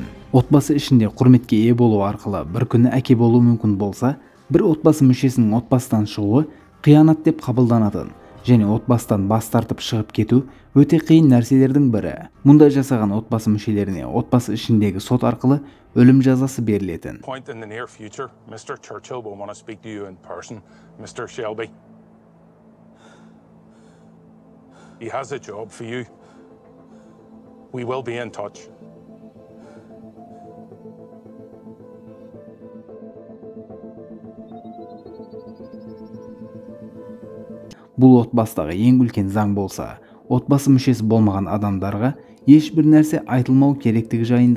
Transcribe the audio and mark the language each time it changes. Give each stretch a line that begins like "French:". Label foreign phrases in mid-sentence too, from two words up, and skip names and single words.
Kazakh: Отбасы ішінде құрметке ие болу арқылы бір күні әке болу мүмкін болса, бір отбасы мүшесінің отбасыдан шығуы қиянат деп қабылданатын және отбасыдан бас тартып шығып кету өте қиын нәрселердің бірі. Мұнда жасаған отбасы мүшелеріне отбасы ішіндегі сот арқылы өлім жазасы берілетін.
English: Point in the near future, Mr. Churchill will want to speak to you in person, Mr. Shelby. He has a job for you. We will be in touch.
Kazakh: Бұл отбасыдағы ең үлкен заң болса, отбасы мүшесі болмаған адамдарға ешбір нәрсе айтылмау керектігі жайында.